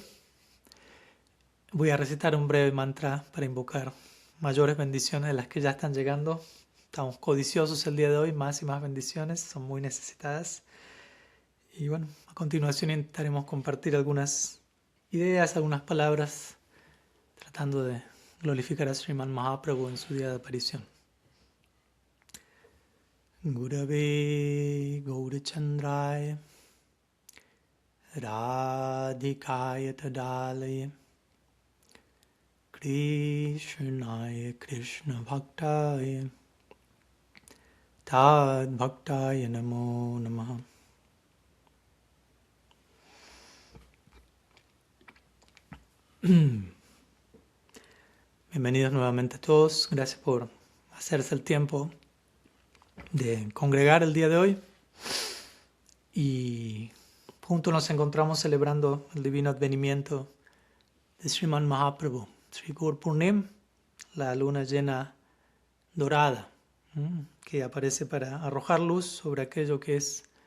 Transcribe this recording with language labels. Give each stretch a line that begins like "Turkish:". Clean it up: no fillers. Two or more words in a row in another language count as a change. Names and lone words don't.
Spanish: Voy a recitar un breve mantra para invocar mayores bendiciones de las que ya están llegando. Estamos codiciosos el día de hoy, más y más bendiciones, son muy necesitadas. Y bueno, a continuación intentaremos compartir algunas ideas, algunas palabras, tratando de glorificar a Sriman Mahaprabhu en su día de aparición.
Sanskrit: गुरवे गौरचन्द्राय राधिकाय तदालय कृष्णाय कृष्ण भक्ताय तद् भक्ताय नमो नमः.
Spanish: Bienvenidos nuevamente a todos, gracias por hacerse el tiempo de congregar el día de hoy y juntos nos encontramos celebrando el divino advenimiento de Sriman Mahaprabhu, Sri Gaur Purnima, la luna llena dorada, que aparece para arrojar luz sobre aquello que es